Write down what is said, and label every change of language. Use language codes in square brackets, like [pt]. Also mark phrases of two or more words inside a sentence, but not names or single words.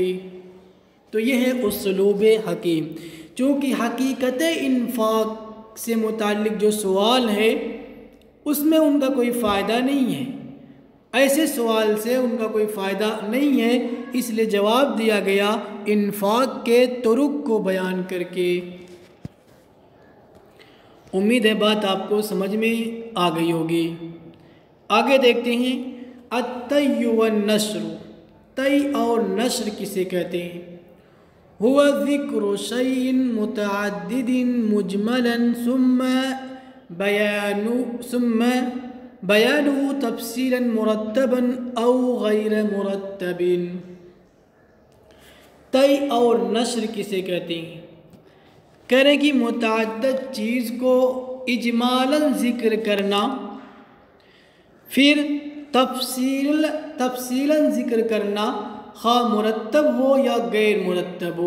[ur] تو یہ ہے اسلوب حکیم، چونکہ حقیقت انفاق سے متعلق جو سوال ہے اس میں ان کا کوئی فائدہ نہیں ہے، ایسے سوال سے ان کا کوئی فائدہ نہیں ہے، اس لیے جواب دیا گیا انفاق کے طرق کو بیان کر کے۔ امید ہے بات آپ کو سمجھ میں آ گئی ہوگی۔ آگے دیکھتے ہیں [ar] الطی والنشر، [ur] طی اور نشر کسے کہتے ہیں؟ [ar] هو ذکر شیء متعدد مجملا ثم بیانه تفصیلا مرتبا او غیر مرتب۔ [ur] طی اور نشر کسے کہتے ہیں؟ کہہ رہے کہ متعدد چیز کو اجمالاً ذکر کرنا، پھر تفصیلاً ذکر کرنا، خواہ مرتب ہو یا غیر مرتب ہو۔